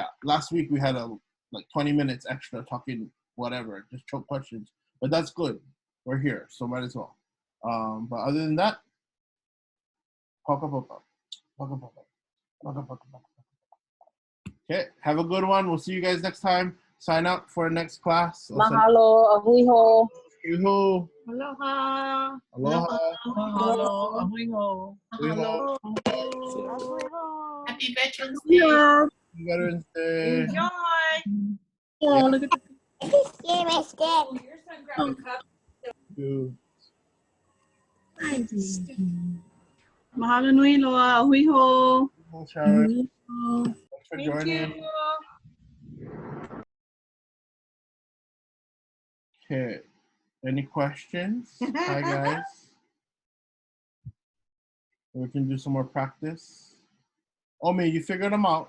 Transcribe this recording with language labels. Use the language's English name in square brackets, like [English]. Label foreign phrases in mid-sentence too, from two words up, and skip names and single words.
[English] Last week we had like 20 minutes extra talking whatever, just choke questions. But that's good. We're here, so might as well. But other than that, okay, have a good one. We'll see you guys next time. Sign up for next class. [Hawaiian] Mahalo, ahuiho. Ahuiho. Aloha. Aloha. Mahalo. Ahuiho. Mahalo. [English] Happy Veterans Day. Veterans Day. Enjoy. Oh, look at the [Hawaiian] Mahalo nui loa. Ahuiho. [English] Thanks for joining. Okay. Any questions? Hi, guys. We can do some more practice. Omi, you figured them out?